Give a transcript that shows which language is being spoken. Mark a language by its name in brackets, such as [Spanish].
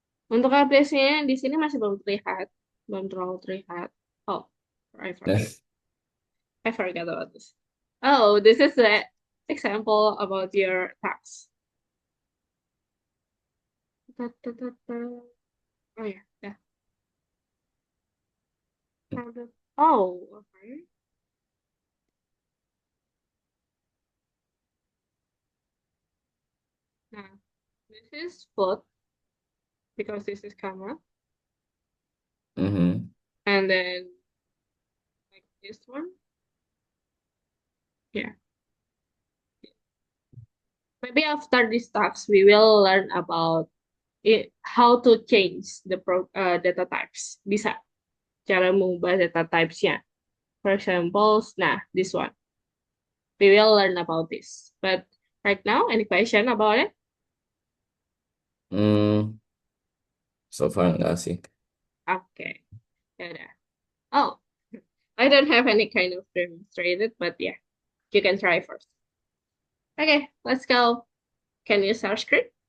[Indonesian] Untuk aplikasinya di sini masih belum terlihat, belum terlalu terlihat. [English] Oh, I forgot. I forgot about this. Oh, this is the example about your tax. Ta, ta, ta, ta. Oh ya, ya. Oh, okay. Nah, this is float because this is comma, Mhm. and then like this one, yeah. Maybe after this talks, we will learn about how to change the data types. [Indonesian] Bisa cara mengubah data types-nya. [English] For example, nah, this one. We will learn about this. But right now, any question about it? [Indonesian] Hmm, so far enggak sih. Okay. Yaudah. [English] Oh, I don't have any kind of demonstrated, but yeah, you can try first. Okay, let's go. Can you start screen?